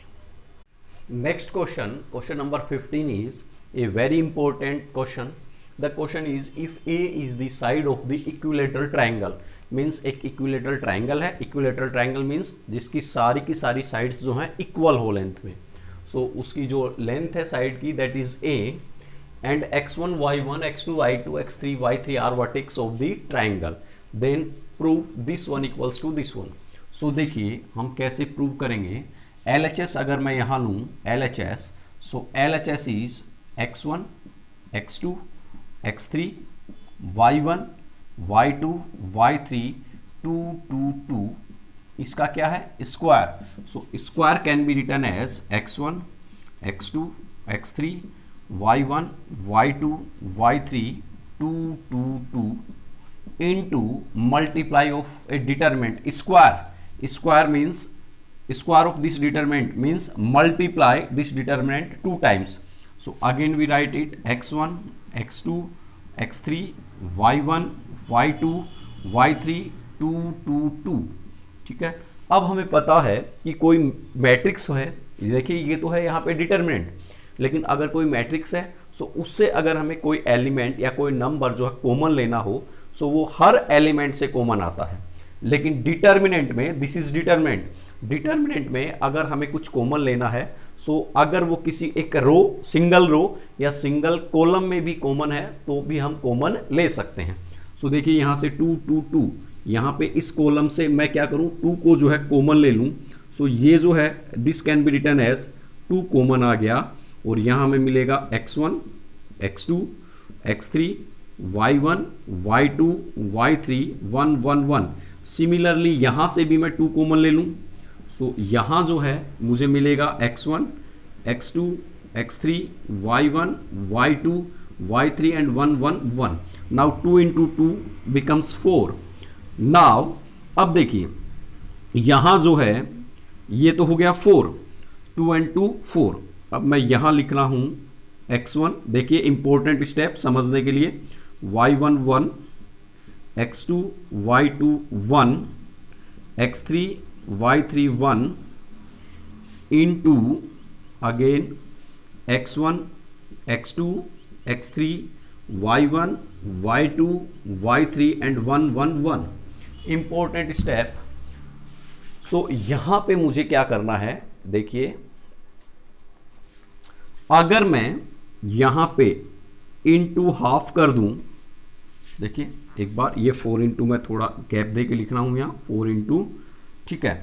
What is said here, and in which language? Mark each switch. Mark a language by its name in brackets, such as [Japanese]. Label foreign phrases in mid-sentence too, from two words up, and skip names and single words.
[English] Next question number 15 is a very important question. The question is if a is the side of the equilateral triangle, means एक equilateral triangle है। equilateral triangle means [Hindi] जिसकी सारी की सारी साइड्स जो हैं इक्वल हो लेंथ में। [English] सो [Hindi] उसकी जो लेंथ है साइड की [English] that is a, and x1 y1 x2 y2 x3 y3 are vertex of the triangle, then prove this one equals to this one. [Hindi] सो देखिए हम कैसे प्रूव करेंगे। LHS अगर मैं यहाँ लूँ LHS, [English] so LHS is [Hindi] x1 x2 x3 y1 y2 y3 2 2 2, इसका क्या है स्क्वायर। [English] so square can be written as x1 x2 x3 y1 y2 y3 2 2 2 into multiply of a determinant square means square of this determinant means multiply this determinant 2 times. So again we write it x1 x2 x3 y1 y2 y3 2 2 2। [Hindi] ठीक है, अब हमें पता है कि कोई मैट्रिक्स है, देखिए ये तो है यहाँ पे डिटरमिनेंट, लेकिन अगर कोई मैट्रिक्स है सो उससे अगर हमें कोई एलिमेंट या कोई नंबर जो है कॉमन लेना हो सो वो हर एलिमेंट से कॉमन आता है। लेकिन डिटरमिनेंट में, [English] this is determinant [Hindi] में अगर हमें कुछ कॉमन लेना है सो अगर वो किसी एक रो, [English] single row [Hindi] या [English] single column [Hindi] में भी कॉमन है तो भी हम कॉमन ले सकते हैं। सो देखिए यहाँ से 2 2 2, यहाँ पे इस कॉलम से मैं क्या करूँ 2 को जो है कॉमन ले लूँ। सो ये जो है [English] this can be written as [Hindi] 2 कॉमन आ गया, और यहाँ हमें मिलेगा x1, x2, x3, y1, y2, y3, 1 1 1। सिमिलरली यहाँ से भी मैं 2 कॉमन ले लूँ, सो यहाँ जो है मुझे मिलेगा x1, x2, x3, y1, y2, y3 एंड 1 1 1। [English] Now 2 into 2 becomes 4. [Hindi] नाउ अब देखिए यहाँ जो है ये तो हो गया 4, 2 एंड 2 4। अब मैं यहाँ लिख रहा हूँ x1, देखिए [English] important step [Hindi] समझने के लिए, [English] y1 1, x2 y2 1, x3 y3 1 into again x1 x2 x3 y1 y2 y3 and 1 1 1। Important step. [Hindi] सो यहां पे मुझे क्या करना है, देखिए अगर मैं यहां पे [English] into half [Hindi] कर दूं, देखिए एक बार ये 4 इंटू मैं थोड़ा गैप दे के लिख रहा हूं यहाँ 4 इंटू, ठीक है।